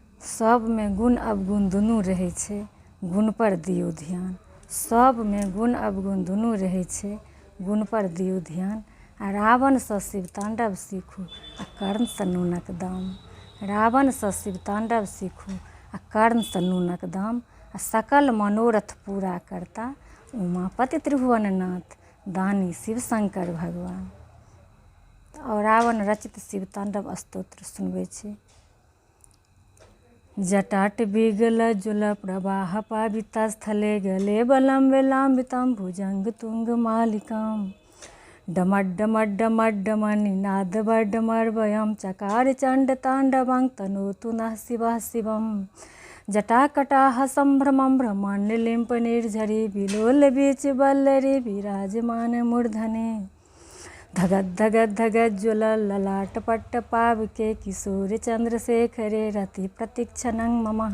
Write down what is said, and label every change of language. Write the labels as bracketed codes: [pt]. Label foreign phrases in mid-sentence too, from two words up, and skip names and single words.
[mai] सब में गुण अवगुण दुनू रहै छै, गुण पर दियौ ध्यान। सब में गुण अवगुण दुनू रहै छै, गुण पर दियौ ध्यान। आ रावण सँ शिव तांडव सीखू आ कर्ण सँ नूनक दाम। रावण सँ शिव तांडव सीखू आ कर्ण सँ नूनक दाम। आ सकल मनोरथ पूरा करता, उमापति त्रिभुवननाथ, दानी शिव शंकर भगवान। और रावण रचित शिव तांडव स्तोत्र सुनबै छी। [sa] जटाट विगल जुल प्रवाह पाविता स्थले गले बलम वेलाम्बितम भुजंग तुंग मालिकम। डमड डमड डमड निनाद वर्डमर्वयम चकार चंड तांडवं तनोतु नः शिवः शिवम। जटाकटाह संभ्रमं भ्रमण लिंप निर्झरी विलोल बीच बल्लरी विराजमान मूर्धने। धगद धगद धगद ज्वल ललाट पट्ट पावके किशोर चंद्रशेखरे रति प्रतीक्षणं ममः।